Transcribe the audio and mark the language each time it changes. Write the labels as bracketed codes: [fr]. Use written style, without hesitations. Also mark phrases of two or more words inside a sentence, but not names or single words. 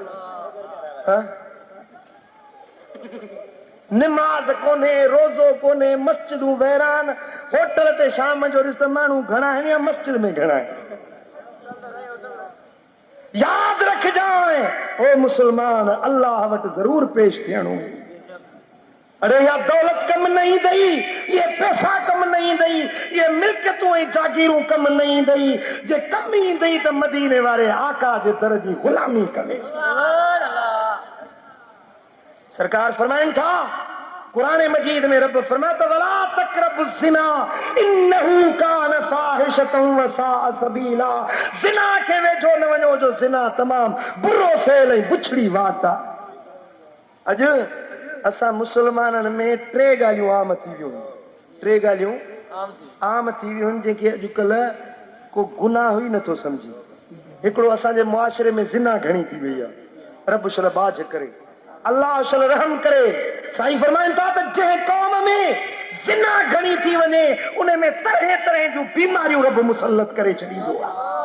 [sd] निमाज़ कोन्हे रोज़ो कोन्हे मस्जिदूं वैरान होटल ते शाम जो ॾिस त माण्हू घणा आहिनि या मस्जिद में घणा आहिनि यादि रखजांइ ओ मुसलमान अल्लाह वटि ज़रूर पेश थियणो अरे या दौलत कम न ईंदई ये पैसा कम न ईंदई ये मिल्कियतूं ऐं जागीरूं कम न ईंदई जे कम ईंदई त मदीने वारे आका जे दर जी गुलामी करे सरकार फरमाइनि था कुरान मजीद में रब फरमाता [ar] ولا تقربوا الزنا إنه كان فاحشة وساء سبيلا [sd] ज़िना के वेझो न वञो जो ज़िना तमाम बुरो फेल ऐं बुछड़ी वाट आहे अॼु असां मुसलमाननि में टे ॻाल्हियूं आम थी वियूं टे ॻाल्हियूं आम थी वियूं जेके अॼुकल्ह को गुनाह ई नथो सम्झी हिकिड़ो असांजे मुआशरे में ज़िना घणी थी वई आहे रब शल बाज करे अल्लाह शल रहम करे साईं फरमाइनि था त जंहिं क़ौम में ज़िना घणी थी वञे उन में तरह तरह जूं बीमारियूं रब मुसलत करे छॾींदो आहे